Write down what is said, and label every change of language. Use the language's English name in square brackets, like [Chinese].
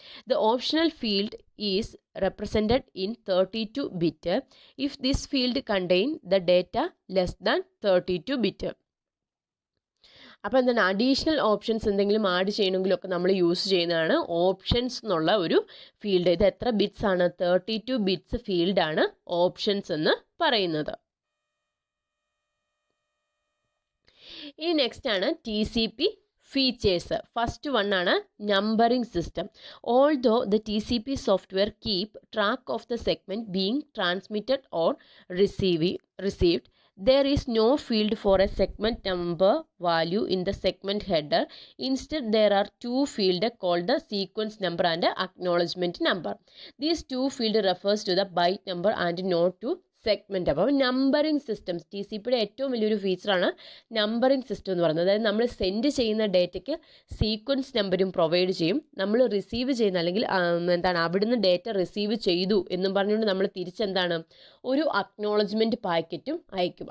[English] The optional field is represented in 32-bit if this field contain the data less than 32-bit. [Malayalam] അപ്പോൾ എന്താണ്, additional options എന്തെങ്കിലും add ചെയ്യണമെങ്കിലൊക്കെ നമ്മൾ use ചെയ്യുന്നതാണ് options എന്നുള്ള ഒരു ഫീൽഡ്. ഇത് എത്ര ബിറ്റ്സ് ആണ്, 32 ബിറ്റ്സ് ഫീൽഡാണ് ഓപ്ഷൻസ് എന്ന് പറയുന്നത്. ഇനി നെക്സ്റ്റ് ആണ് TCP features. [English] First one ആണ് numbering system. Although the TCP software keep track of the segment being transmitted or received, there is no field for a segment number value in the segment header. Instead, there are two fields called the sequence number and acknowledgement number. These two fields refers to the byte number and not to segment. [Malayalam] അപ്പോൾ numbering systems, TCPയുടെ ഏറ്റവും വലിയൊരു ഫീച്ചറാണ് numbering system എന്ന് പറയുന്നത്. അതായത് നമ്മൾ send ചെയ്യുന്ന ഡേറ്റയ്ക്ക് sequence നമ്പരും provide ചെയ്യും. നമ്മൾ റിസീവ് ചെയ്യുന്ന അല്ലെങ്കിൽ എന്താണ് അവിടുന്ന് ഡേറ്റ റിസീവ് ചെയ്തു എന്നും പറഞ്ഞുകൊണ്ട് നമ്മൾ തിരിച്ചെന്താണ് ഒരു അക്നോളജ്മെൻറ്റ് പാക്കറ്റും അയക്കും.